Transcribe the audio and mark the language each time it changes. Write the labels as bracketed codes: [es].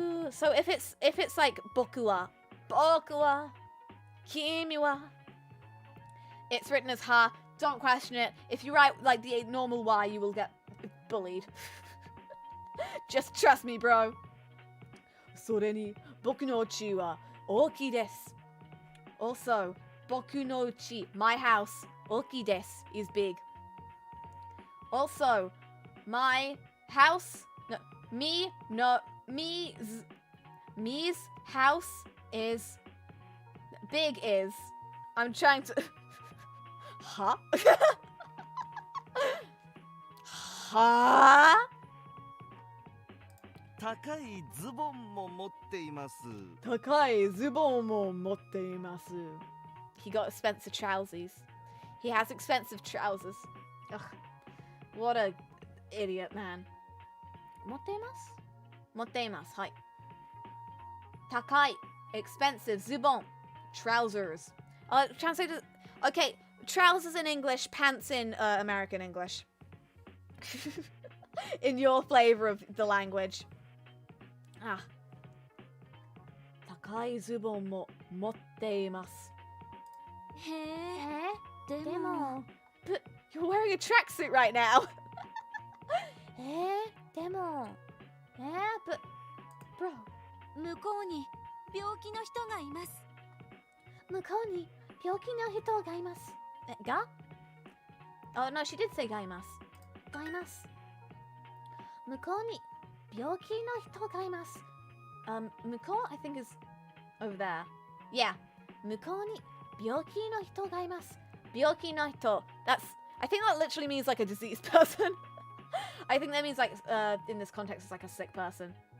[en] So if it's like [ja] boku wa, kimi wa, [en] It's written as ha. Don't question it. If you write like the normal Y, you will get bullied. Just trust me, bro. [ja] それに僕の家は大きいです. [en] Also, [ja] 僕の家, [en] my house, [ja] 大きいです [en] is big. Also, my house, no, me's house is, big is, I'm trying to, huh? Huh? [ja] 高いズボンも持っています。高いズボンも持っています. [en] He got expensive trousers. He has expensive trousers. Ugh. What a idiot man. [ja] 持っています?持っています。はい。高い [en] expensive [ja] ズボン [en] trousers. Translated. Okay, trousers in English, pants in American English. In your flavor of the language. Ah. [ja] 高いズボンも持っています。でも [en] But you're wearing a tracksuit right now. [ja] でも [en] But bro, [ja] 向こうに病気の人がいます。向こうに病気の人がいます。が? [en] Oh no, she did say [ja] がいます。がいます。向こうに病気の人がいます。向こう [en] I think is over there. Yeah. [ja] 向こうに病気の人がいます。病気の人. [en] That's, I think that literally means like a diseased person. I think that means like, in this context, it's like a sick person.